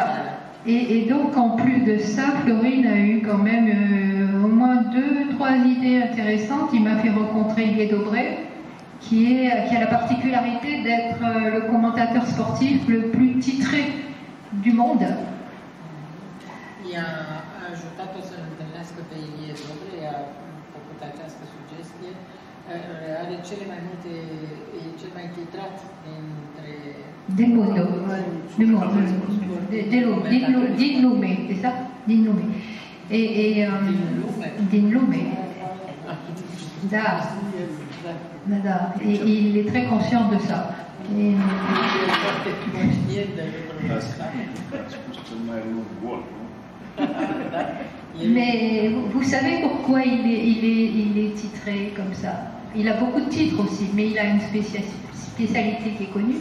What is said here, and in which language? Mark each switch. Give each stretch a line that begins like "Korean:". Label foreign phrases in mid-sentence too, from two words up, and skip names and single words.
French: Et donc en plus de ça, Florine a eu quand même au moins 2-3 idées intéressantes. Il m'a fait rencontrer Yves Dobré, qui a la particularité d'être le commentateur sportif le plus titré du monde.
Romanian: Are cele mai multe, e cel mai titrat dintre...
Italian: Del mondo,
Romanian: din lume,
French: c'est ça?
Romanian: Din lume. Din lume. Da.
French: Et il est très conscient de ça. Mais vous savez pourquoi il est titré comme ça? Il a beaucoup de titres aussi, mais il a une spécialité qui est connue.